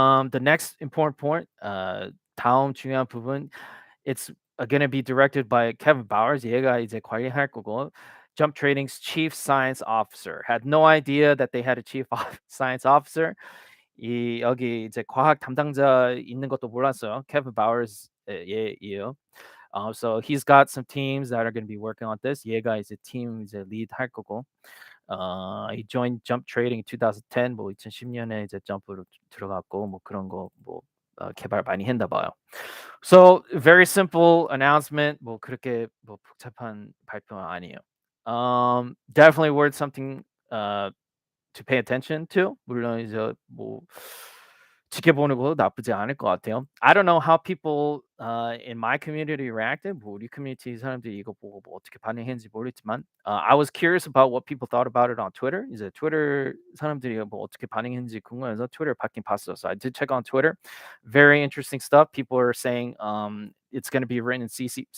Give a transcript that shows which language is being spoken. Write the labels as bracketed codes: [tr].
[en] The next important point, [ko] 다음 중요한 부분, [en] it's gonna be directed by Kevin Bowers. [ko] 얘가 이제 관리할 거고. [en] Jump Trading's chief science officer. Had no idea that they had a chief science officer. [ko] 여기 이제 과학 담당자 있는 것도 몰랐어요. [en] Kevin Bowers [ko] 얘예요. [en] So he's got some teams that are going to be working on this. [ko] 얘가 이제 팀 이제 lead 할 거고. [en] He joined Jump Trading in 2010. [ko] 뭐 2010년에 이제 점프로 들어갔고 뭐 그런 거 뭐 개발 많이 했나 봐요. [en] So very simple announcement. [ko] 뭐 그렇게 뭐 복잡한 발표는 아니에요. [en] Definitely worth something to pay attention to. [ko] 물론 이제 뭐 지켜보는 것도 나쁘지 않을 것 같아요. [en] I don't know how people in my community reacted. [ko] 뭐 우리 커뮤니티 사람들이 이거 보고 뭐 어떻게 반응했는지 모르겠지만, [en] I was curious about what people thought about it on Twitter. [ko] 이제 트위터 사람들이 뭐 어떻게 반응했는지 궁금해서 트위터 받긴 봤어요. [en] So I did check on Twitter. Very interesting stuff. People are saying it's going to be written in C++.